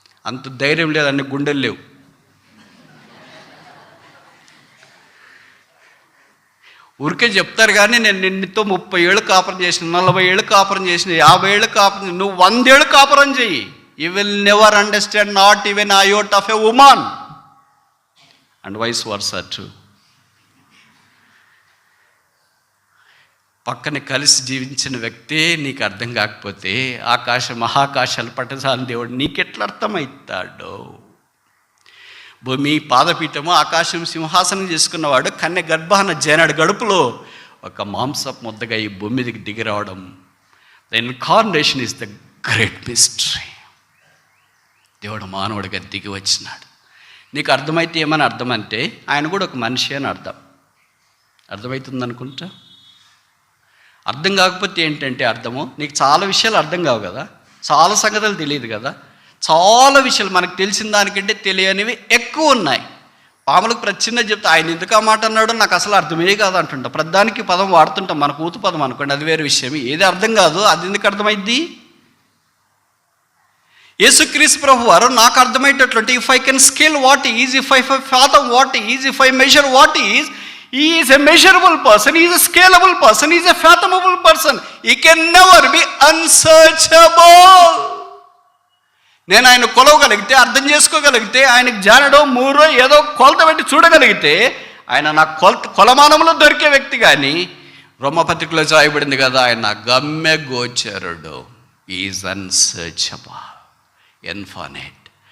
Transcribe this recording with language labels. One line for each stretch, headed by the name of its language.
Telugu: అంత ధైర్యం లేదు, అన్ని గుండెలు లేవు. ఊరికే చెప్తారు కానీ నేను నిన్నతో 30 ఏళ్ళు కాపురం చేసిన, 40 ఏళ్ళు కాపురం చేసిన, 50 ఏళ్ళు కాపురం, నువ్వు 100 ఏళ్ళు కాపురం చెయ్యి.
English: You will never understand not even an iota of a woman. And vice versa too.
Telugu: పక్కన కలిసి జీవించిన వ్యక్తే నీకు అర్థం కాకపోతే మహాకాశాలు పట్టజాలని దేవుడు నీకెట్లా అర్థమవుతాడో? భూమి పాదపీఠము, ఆకాశం సింహాసనం చేసుకున్నవాడు కన్య గర్భాన జనడు గడుపులో ఒక మాంసపు ముద్దగా ఈ భూమి మీదకి దిగి రావడం.
English: The incarnation is the great mystery.
Telugu: దేవుడు మానవుడిగా దిగి వచ్చినాడు. నీకు అర్థమైతే ఏమని అర్థం అంటే ఆయన కూడా ఒక మనిషి అని అర్థం. అర్థమవుతుంది అనుకుంటా. అర్థం కాకపోతే ఏంటంటే అర్థము, నీకు చాలా విషయాలు అర్థం కావు కదా, చాలా సంగతులు తెలియదు కదా, చాలా విషయాలు మనకు తెలిసిన దానికంటే తెలియనివి ఎక్కువ ఉన్నాయి. పాములకు ప్రతి చిన్న చెప్తే ఆయన ఎందుకు ఆ మాట అన్నాడో నాకు అసలు అర్థమే కాదు అంటుంటా. ప్రతిదానికి పదం వాడుతుంటాం, మన కూతు పదం అనుకోండి, అది వేరే విషయం. ఏది అర్థం కాదు అది ఎందుకు అర్థమైద్ది? యేసుక్రీస్తు ప్రభు వారు నాకు అర్థమయ్యేటట్లుంటే,
English: If I can scale what is, if I fathom what is, if I measure what is, he is a measurable person, he is a scalable person, he is a fathomable person, he can never be unsearchable.
Telugu: నేను ఆయన కొలవగలిగితే, అర్థం చేసుకోగలిగితే, ఆయనకు జానడో మూరో ఏదో కొలత పెట్టి చూడగలిగితే ఆయన నా కొలమానంలో దొరికే వ్యక్తి. కానీ రోమపత్రికలో రాయబడింది కదా, ఆయన గమ్య గోచరుడు,
English: Is unsearchable, infinite.